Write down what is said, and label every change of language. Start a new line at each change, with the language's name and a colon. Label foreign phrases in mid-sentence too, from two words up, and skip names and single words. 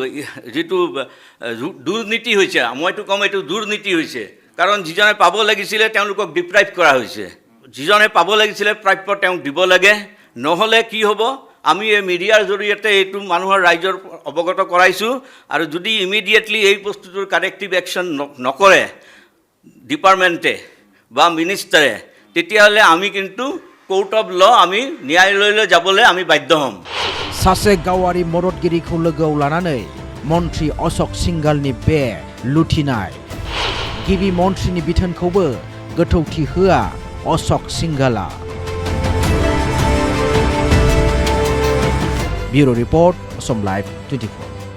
Assamese: দুৰ্নীতি হৈছে মইতো কম এইটো দুৰ্নীতি হৈছে কাৰণ যিজনে পাব লাগিছিলে তেওঁলোকক ডিপ্ৰাইভ কৰা হৈছে যিজনে পাব লাগিছিলে প্ৰাপ্য তেওঁক দিব লাগে নহ'লে কি হ'ব আমি এই মিডিয়াৰ জৰিয়তে এইটো মানুহৰ ৰাইজৰ অৱগত কৰাইছোঁ আৰু যদি ইমিডিয়েটলি এই বস্তুটোৰ
English: corrective action
Assamese: নকৰে ডিপাৰ্টমেণ্টে বা মিনিষ্টাৰে তেতিয়াহ'লে আমি কিন্তু
English: court of law
Assamese: আমি ন্যায়ালয়লৈ যাবলৈ আমি বাধ্য হ'ম
Bodo: सासे गावारि मददगिरिखौ लोगोआव लानानै मन्त्रि अशोक सिंघालनि बे लुथिनाय गिबि मन्त्रिनि बिथोनखौबो गोथौथि होआ अशोक सिंघाला
English: bureau report
Bodo: असम लाइव 24